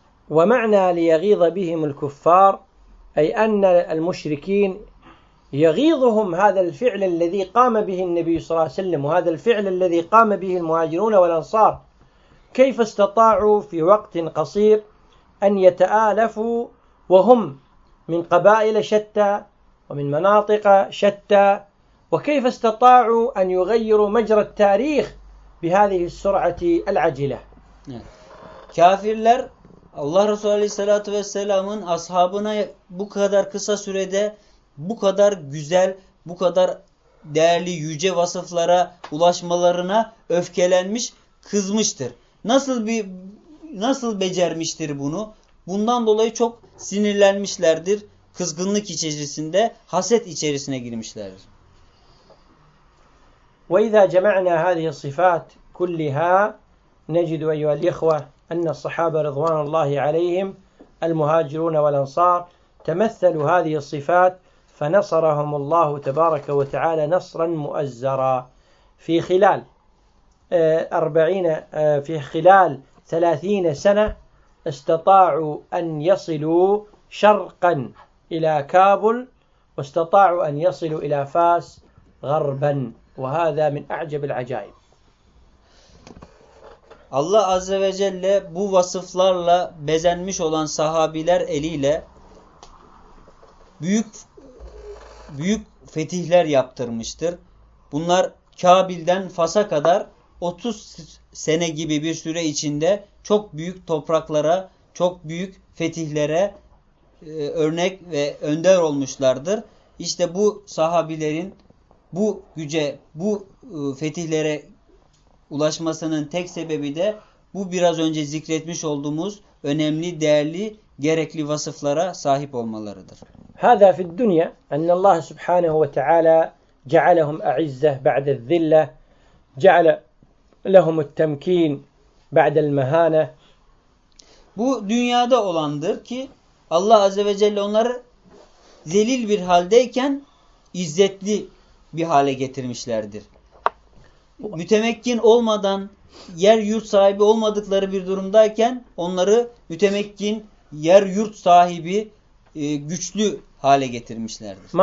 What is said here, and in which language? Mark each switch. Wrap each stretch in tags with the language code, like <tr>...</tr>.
<ar>وَمَعْنَا لِيَغِيظَ بِهِمُ الْكُفَّارُ أي أن المشركين يغيظهم هذا الفعل الذي قام به النبي صلى الله عليه وسلم وهذا الفعل الذي قام به المهاجرون والأنصار كيف استطاعوا في وقت قصير أن يتآلفوا وهم من قبائل شتى ومن مناطق شتى وكيف استطاعوا أن يغيروا مجرى التاريخ بهذه السرعة العجلة</ar> <tr>كافرلر Allah Resulü Aleyhisselatü Vesselam'ın ashabına bu kadar kısa sürede bu kadar güzel, bu kadar değerli, yüce vasıflara ulaşmalarına öfkelenmiş, kızmıştır. Nasıl becermiştir bunu? Bundan dolayı çok sinirlenmişlerdir. Kızgınlık içerisinde, haset içerisine girmişlerdir.</tr> <ar>وَاِذَا جَمَعْنَا هَذِهِ الصِّفَاتِ كُلِّهَا نَجِدُ اَيُّهَا الْإِخْوَةِ أن الصحابة رضوان الله عليهم المهاجرون والأنصار تمثلوا هذه الصفات فنصرهم الله تبارك وتعالى نصرا مؤزرا في خلال 40 في خلال 30 سنة استطاعوا أن يصلوا شرقا إلى كابل واستطاعوا أن يصلوا إلى فاس غربا وهذا من أعجب العجائب.</ar> <tr>Allah Azze ve Celle bu vasıflarla bezenmiş olan sahabiler eliyle büyük büyük fetihler yaptırmıştır. Bunlar Kabil'den Fas'a kadar 30 sene gibi bir süre içinde çok büyük topraklara, çok büyük fetihlere örnek ve önder olmuşlardır. İşte bu sahabilerin bu güce, bu fetihlere ulaşmasının tek sebebi de bu biraz önce zikretmiş olduğumuz önemli, değerli, gerekli vasıflara sahip olmalarıdır.</tr> <ar>هذا في الدنيا أن الله سبحانه وتعالى جعلهم أعزة بعد الذلة جعل لهم التمكين بعد المهانة.</ar> <tr>Bu dünyada olandır ki Allah Azze ve Celle onları zelil bir haldeyken izzetli bir hale getirmişlerdir. Mütemekkin olmadan, yer yurt sahibi olmadıkları bir durumdayken onları mütemekkin, yer yurt sahibi güçlü hale getirmişlerdir.</tr>